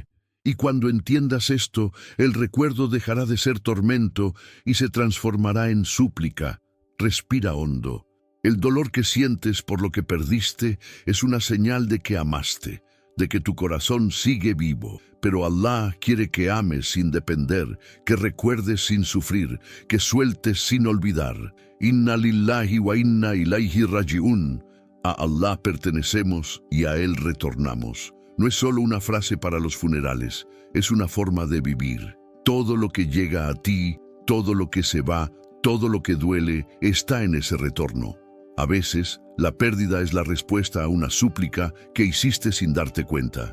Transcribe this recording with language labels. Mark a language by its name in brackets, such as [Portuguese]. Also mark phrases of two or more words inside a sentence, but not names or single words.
[Spanish] Y cuando entiendas esto, el recuerdo dejará de ser tormento y se transformará en súplica. Respira hondo. El dolor que sientes por lo que perdiste es una señal de que amaste, de que tu corazón sigue vivo. Pero Allah quiere que ames sin depender, que recuerdes sin sufrir, que sueltes sin olvidar. [Arabic] إنا لله وإنا إليه راجعون. [Spanish] A Allah pertenecemos y a Él retornamos. No es solo una frase para los funerales, es una forma de vivir. Todo lo que llega a ti, todo lo que se va, todo lo que duele, está en ese retorno. A veces, la pérdida es la respuesta a una súplica que hiciste sin darte cuenta.